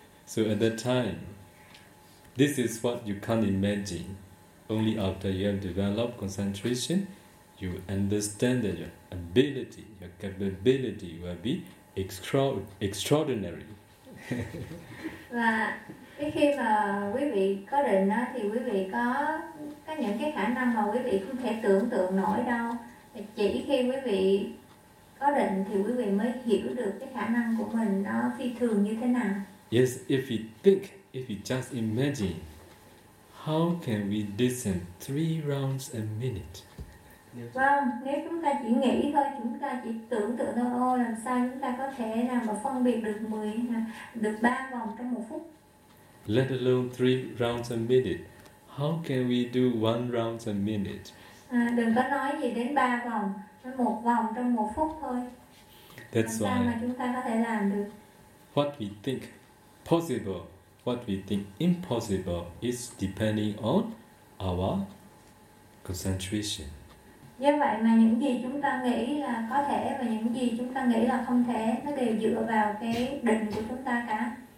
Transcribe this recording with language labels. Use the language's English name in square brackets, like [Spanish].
[English] So at that time, this is what you can't imagine. Only after you have developed concentration, you understand that your ability, your capability will be extraordinary. [Vietnamese] Và khi mà quý vị có định đó, thì quý vị có những cái khả năng mà quý vị không thể tưởng tượng nổi đâu. Chỉ khi quý vị có định thì quý vị mới hiểu được cái khả năng của mình nó phi thường như thế nào. [English] Yes, if we think, if we just imagine, how can we listen 3 rounds a minute? [Vietnamese] Vâng, nếu chúng ta chỉ nghĩ thôi, chúng ta chỉ tưởng tượng thôi, ô làm sao chúng ta có thể làm mà phân biệt được 10, được 3 vòng trong 1 phút. [English] Let alone 3 rounds a minute. How can we do 1 round a minute? [Vietnamese] Đừng có nói gì đến 3 vòng, 1 vòng trong 1 phút thôi. [English] That's [Vietnamese] làm sao mà chúng ta có thể làm được? [English] What we think possible, what we think impossible is depending on our concentration. [Vietnamese] Do vậy mà những gì chúng ta nghĩ là có thể và những gì chúng ta nghĩ là không thể, nó đều dựa vào cái định của chúng ta cả.